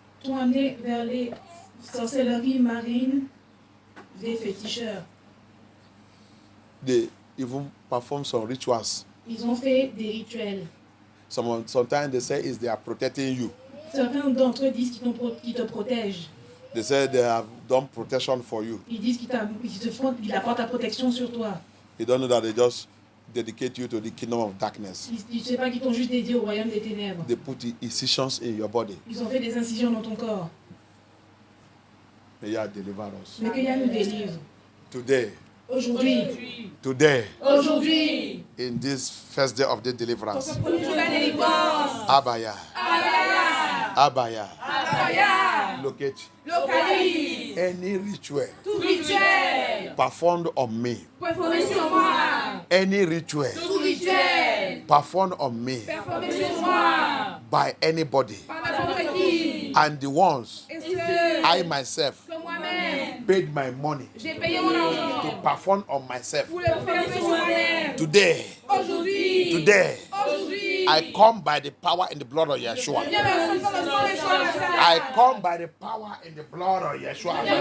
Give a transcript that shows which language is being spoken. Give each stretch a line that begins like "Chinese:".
French: T'ont amené vers les sorcelleries marines des féticheurs.
English: They even perform some rituals.
French: Ils ont fait des rituels.
English: Sometimes they say they are protecting you.
French: Certains d'entre eux disent qu'ils te protègent.
English: They say they have done protection for you.
French: Ils disent qu'ils apportent ta protection sur toi.
English: You don't know that they just dedicate you to the kingdom of darkness.
French: Tu ne sais pas qu'ils t'ont juste dédié au royaume des ténèbres.
English: They put incisions in your body.
French: Ils ont fait des incisions dans ton corps.
English: May you deliver us.
French: Mais que Yah nous délivre.
English: Today.
French: Aujourd'hui.
English: Today.
French: Aujourd'hui.
English: In this first day of the deliverance.
French: Pour ce premier jour de la délivrance. Abaya. Abaya. Abaya. Abaya.
English: Locate.
French: Localise.
English: Any ritual.
French: Tout rituel.
English: Performed on me.
French: Performé sur moi.
English: Any ritual.
French: Tout rituel.
English: Performed on me.
French: Performé sur moi.
English: By anybody.
French: Par n'importe qui.
English: And the ones
French: Et ceux
English: I myself
French: que moi-même.
English: paid my money
French: J'ai payé mon argent.
English: to perform on myself.
French: Pour le faire sur moi-même.
English: Today.
French: Aujourd'hui.
English: Today.
French: Aujourd'hui.
English: I come by the power in the blood of Yeshua. I come by the power in the blood of Yeshua.